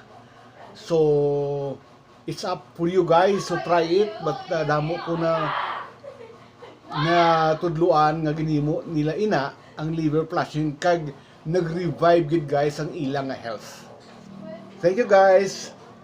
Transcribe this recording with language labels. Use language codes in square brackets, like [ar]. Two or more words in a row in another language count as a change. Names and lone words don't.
[en] So it's up for you guys to try it, but [hil] damo ko na tudluan nga ginimo nila ina ang liver flushing, kag nag-revive gid guys ang ilang health. [en] Thank you guys.